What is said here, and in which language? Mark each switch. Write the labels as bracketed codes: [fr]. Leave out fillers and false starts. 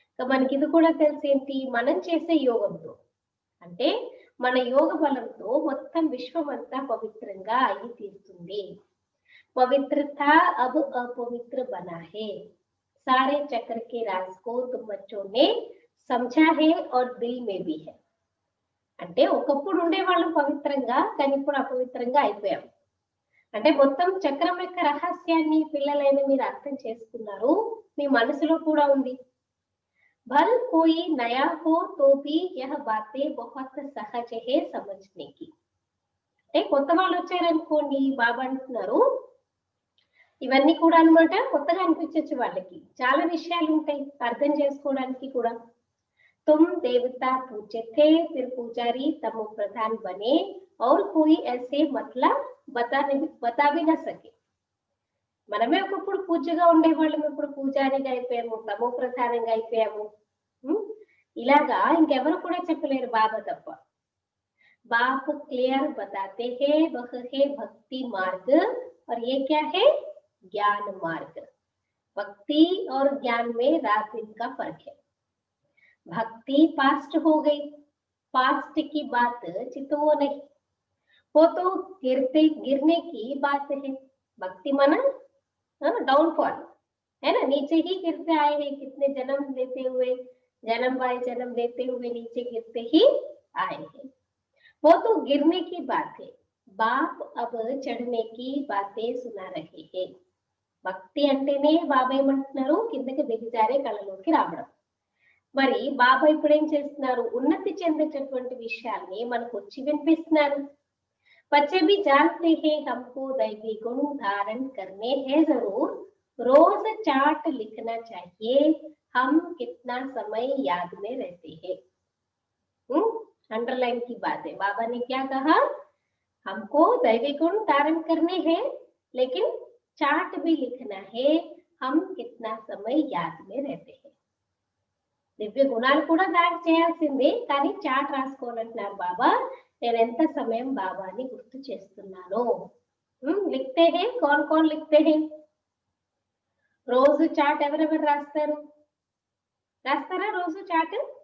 [te] మనకి ఇది కూడా తెలిసేంటి? మనం చేసే యోగంతో అంటే మన యోగ బలంతో మొత్తం విశ్వం అంతా పవిత్రంగా అయి తీరుతుంది. [hi] పవిత్రత అబ్ अपवित्र बना है. सारे चक्र के राज को तुम बच्चों ने समझा है और दिल में भी है. [te] అంటే ఒకప్పుడు ఉండే వాళ్ళం పవిత్రంగా, కానీ ఇప్పుడు అపవిత్రంగా అయిపోయాం. అంటే మొత్తం చక్రం యొక్క రహస్యాన్ని పిల్లలైన మీరు అర్థం చేసుకున్నారు, మీ మనసులో కూడా ఉంది. [hi] भल कोई नया हो तो भी यह बातें बहुत सहज है समझने की. [te] అంటే కొత్త వాళ్ళు వచ్చారనుకోండి, బాబా అంటున్నారు ఇవన్నీ కూడా అన్నమాట కొత్తగా అనిపించచ్చు వాళ్ళకి. చాలా విషయాలు ఉంటాయి అర్థం చేసుకోవడానికి కూడా. [hi] तुम देवता पूज्य थे, फिर पुजारी तमो प्रधान बने और कोई ऐसे मतलब बता भी न सके. [te] మనమే ఒకప్పుడు పూజ్యగా ఉండేవాళ్ళం, ఇప్పుడు పూజారిగా అయిపోయాము, తమో ప్రధానంగా అయిపోయాము. ఇలాగా ఇంకెవరు కూడా చెప్పలేరు బాబా తప్ప. [hi] बाप क्लियर बताते हैं वह है भक्ति मार्ग और ये क्या है ज्ञान मार्ग. भक्ति और ज्ञान में रात दिन का फर्क है. भक्ति पास्ट हो गई, पास्ट की बात चितो नहीं, वो तो गिरने की बात है. भक्ति माना डाउनफॉल है ना, नीचे ही गिरते आए हैं, कितने जन्म लेते हुए, जन्म बाय जन्म लेते हुए नीचे गिरते ही आए हैं. वो तो गिरने की बात है. बाप अब चढ़ने की बातें सुना रहे हैं. [te] భక్తి అంటేనే బాబా ఏమంటున్నారు, కిందకి దిగజారే కళలోకి రావడం. మరి బాబా ఇప్పుడు ఏం చేస్తున్నారు, ఉన్నతి చెందేటటువంటి విషయాల్ని మనకు వచ్చి వినిపిస్తున్నారు. [hi] बच्चे भी जानते हैं हमको दैवी गुण धारण करने हैं जरूर, रोज चार्ट लिखना चाहिए हम कितना समय याद में रहते हैं. अंडरलाइन की बात है. बाबा ने क्या कहा, हमको दैवी गुण धारण करने हैं लेकिन चार्ट भी लिखना है हम कितना समय याद में रहते हैं. [te] దివ్య గుణాలు కూడా దాడి చేయాల్సిందే, కానీ చాట్ రాసుకోవాలంటున్నారు బాబా. నేను ఎంత సమయం బాబాని గుర్తు చేస్తున్నాను. [hi] లిఖతే హే, కౌన్ కౌన్ లిఖతే హే? [te] రోజు చాట్ ఎవరెవరు రాస్తారు? రాస్తారా రోజు చాట్?